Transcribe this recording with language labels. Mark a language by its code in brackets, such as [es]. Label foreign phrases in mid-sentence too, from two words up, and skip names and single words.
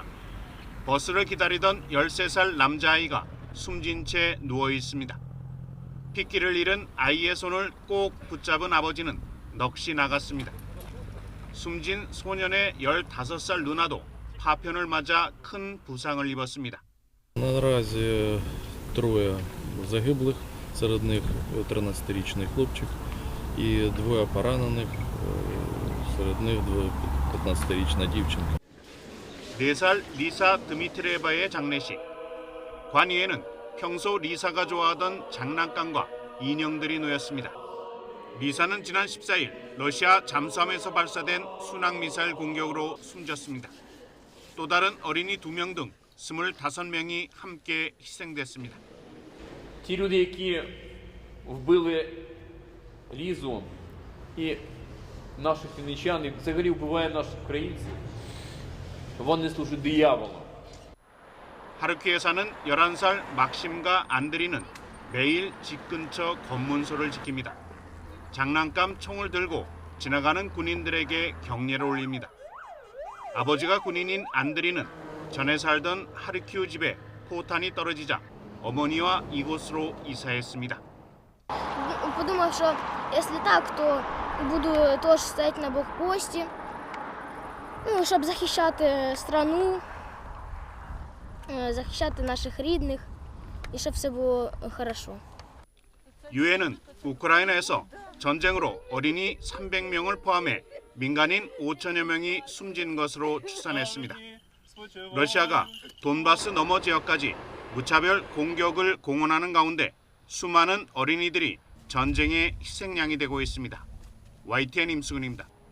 [ko] 버스를 기다리던 13살 남자아이가 숨진 채 누워 있습니다. 핏기를 잃은 아이의 손을 꼭 붙잡은 아버지는 넋이 나갔습니다. 숨진 소년의 15살 누나도 파편을 맞아 큰 부상을 입었습니다. [uk] Наразі троє загиблих, серед них 13-річний хлопчик і двоє поранених. серед них 15-річна дівчинка. [ko] 4살 리사 드미트리에바의 장례식. 관위에는 평소 리사가 좋아하던 장난감과 인형들이 놓였습니다. 리사는 지난 14일 러시아 잠수함에서 발사된 순항미사일 공격으로 숨졌습니다. 또 다른 어린이 2명 등 25명이 함께 희생됐습니다. [uk] Ті люди, які вбили Лізу і наших вінничан, і взагалі вбиває наших українців, вони служать дияволу. [ko] 하르키에 사는 11살 막심과 안드리는 매일 집 근처 검문소를 지킵니다. 장난감 총을 들고 지나가는 군인들에게 격려를 올립니다. 아버지가 군인인 안드리는 전에 살던 하르키우 집에 포탄이 떨어지자 어머니와 이곳으로 이사했습니다. [uk] Подумав, що якщо так, то буду теж стояти на блокпості, щоб захищати страну, захищати наших рідних і щоб все було хорошо. [ko] 유엔은 우크라이나에서 전쟁으로 어린이 300명을 포함해 민간인 5천여 명이 숨진 것으로 추산했습니다. 러시아가 돈바스 너머 지역까지 무차별 공격을 공언하는 가운데 수많은 어린이들이 전쟁의 희생양이 되고 있습니다.